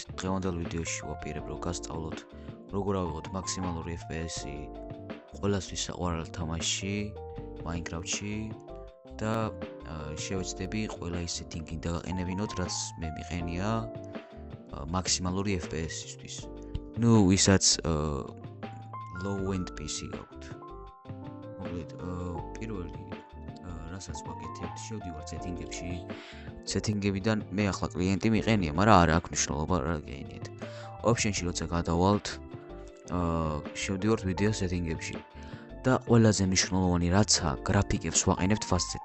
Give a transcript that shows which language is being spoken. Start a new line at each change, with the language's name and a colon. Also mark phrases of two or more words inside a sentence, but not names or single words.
Georgian: დღევანდელ ვიდეოში ვაპირებ რომ გასწავლოთ როგორ ავიღოთ მაქსიმალური FPS-ი ყველასთვის საყვარელ თამაშში Minecraft-ში და შევეცდები ყველა ის სეტინგი დაგაყენებინოთ, რაც მე მიყენია მაქსიმალური FPS-ისთვის. ვისაც
English: low-end PC
Georgian: გაქვთ. მოკლედ პირველი რასაც ვაკეთებთ, შევდივართ სეტინგებში. სეტინგებიდან მე ახლა კლიენტი მიყენია, მაგრამ არ აქვს მნიშვნელობა რა გეინიეთ. Option-ში როცა გადავალთ, შევდივართ ვიდეო სეტინგებში და ყველაზე მნიშვნელოვანი რაცა გრაფიკებს ვაყენებთ ფასზე.